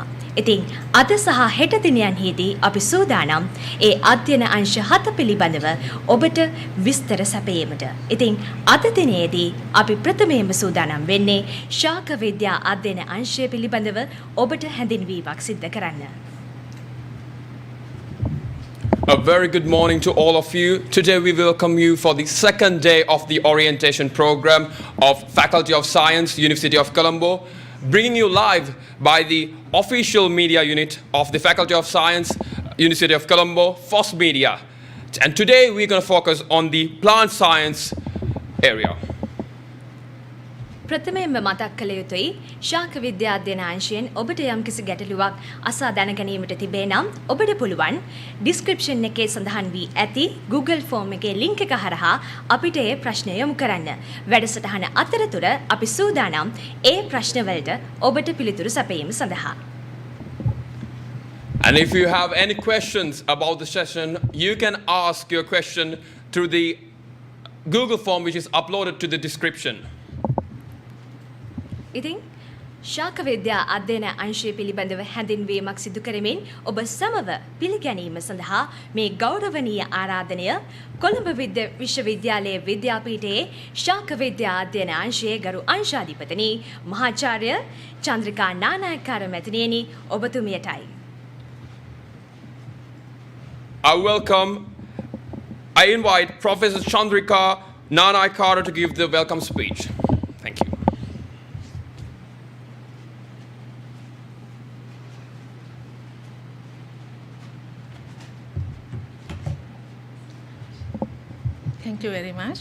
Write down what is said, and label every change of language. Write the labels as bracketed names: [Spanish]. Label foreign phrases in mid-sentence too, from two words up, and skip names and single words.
[Sinhala] ඉතින් අද සහ හෙට දිනයන්හිදී අපි සූදානම් ඒ අධ්‍යයන අංශ 7 පිළිබඳව ඔබට විස්තර සැපයීමට. ඉතින් අද දිනයේදී අපි ප්‍රථමයෙන්ම සූදානම් වෙන්නේ ශාක විද්‍යා අධ්‍යයන අංශය පිළිබඳව ඔබට හැඳින්වීමක් සිදු කරන්න. [English] A very good morning to all of you. Today we welcome you for the second day of the orientation program of Faculty of Science, University of Colombo, bringing you live by the official media unit of the Faculty of Science, University of Colombo, FOSS Media. And today we're going to focus on the plant science area. [Sinhala] ප්‍රථමයෙන්ම මතක් කළ යුතුයි ශාක විද්‍යා අධ්‍යයන අංශයෙන් ඔබට යම්කිසි ගැටලුවක් අසා දැන ගැනීමට තිබේ නම් ඔබට පුළුවන් ඩිස්ක්‍රිප්ෂන් එකේ සඳහන් වී ඇති Google ෆෝම් එකේ ලින්ක් එක හරහා අපිට ඒ ප්‍රශ්න යොමු කරන්න. වැඩසටහන අතරතුර අපි සූදානම් ඒ ප්‍රශ්න වලට ඔබට පිළිතුරු සැපයීම සඳහා. [English] And if you have any questions about the session, you can ask your question through the Google form which is uploaded to the description. [Sinhala] ඉතින් ශාක විද්‍යා අධ්‍යයන අංශය පිළිබඳව හැඳින්වීමක් සිදු කරමින් ඔබ සමව පිළිගැනීම සඳහා මේ ගෞරවනීය ආරාධනය කොළඹ විශ්වවිද්‍යාලයේ විද්‍යාපීඨයේ ශාක විද්‍යා අධ්‍යයන අංශයේ ගරු අංශාධිපතිනි මහාචාර්ය චන්ද්‍රිකා නානායක්කාර මැතිණියනි ඔබතුමියටයි. [English] I invite Professor Chandrika Nanayakkara to give the welcome speech. Thank you. Thank you very much.